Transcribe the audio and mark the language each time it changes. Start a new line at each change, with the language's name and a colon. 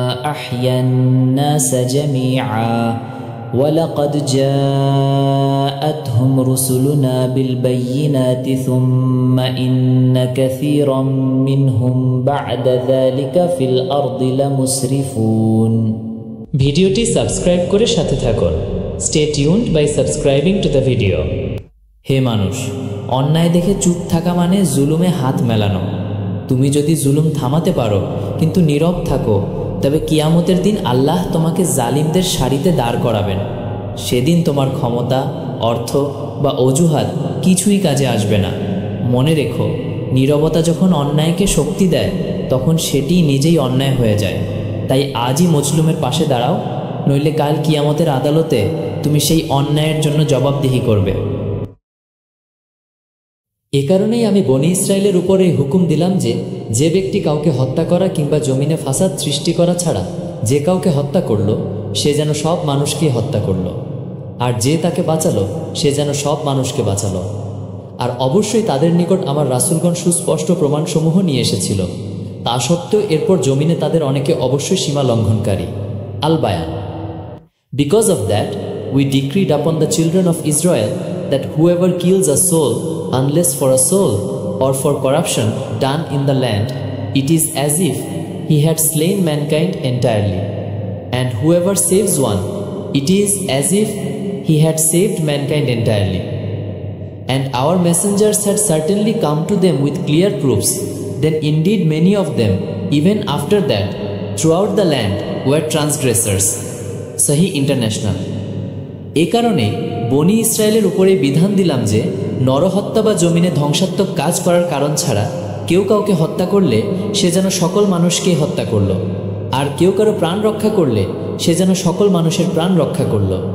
Arabic: أحيا الناس جميعا ولقد جاءتهم رسلنا بالبينات ثم إن كثيرا منهم بعد ذلك في الأرض لمسرفون।
Bangla: ভিডিওটি সাবস্ক্রাইব করে সাথে থাকুন।
English: Stay tuned by subscribing to the video.
Bangla: হে মানুষ, অন্যায় দেখে চুপ থাকা মানে জুলুমে হাত মেলানো। তুমি যদি জুলুম থামাতে পারো কিন্তু নীরব থাকো, তবে কিয়ামতের দিন আল্লাহ তোমাকে জালিমদের সারিতে দাঁড় করাবেন। সেদিন তোমার ক্ষমতা, অর্থ বা অজুহাত কিছুই কাজে আসবে না। মনে রেখো, নীরবতা যখন অন্যায়কে শক্তি দেয় তখন সেটি নিজেই অন্যায় হয়ে যায়। তাই আজই মজলুমের পাশে দাঁড়াও, নইলে কাল কিয়ামতের আদালতে তুমি সেই অন্যায়ের জন্য জবাবদিহি করবে। এ কারণেই আমি বনি ইসরায়েলের উপরে হুকুম দিলাম যে যে ব্যক্তি কাউকে হত্যা করা কিংবা জমিনে ফাসাদ সৃষ্টি করা ছাড়া যে কাউকে হত্যা করল সে যেন সব মানুষকে হত্যা করল, আর যে তাকে বাঁচালো সে যেন সব মানুষকে বাঁচালো। আর অবশ্যই তাদের নিকট আমার রাসূলগণ সুস্পষ্ট প্রমাণসমূহ নিয়ে এসেছিল। তা সত্ত্বেও এরপর জমিনে তাদের অনেকে অবশ্যই সীমা লঙ্ঘনকারী। আল বায়ান।
English: Because of that we decreed upon the children of Israel that whoever kills a soul, unless for a soul or for corruption done in the land, it is as if he had slain mankind entirely. And whoever saves one, it is as if he had saved mankind entirely. And our messengers had certainly come to them with clear proofs. Then indeed many of them, even after that, throughout the land, were transgressors. Sahih International.
Bangla: এ কারণে বনি ইসরায়েলের উপরে বিধান দিলাম যে নরহত্যা বা জমিনে ধ্বংসাত্মক কাজ করার কারণ ছাড়া কেউ কাউকে হত্যা করলে সে যেন সকল মানুষকেই হত্যা করল, আর কেউ কারো প্রাণ রক্ষা করলে সে যেন সকল মানুষের প্রাণ রক্ষা করল।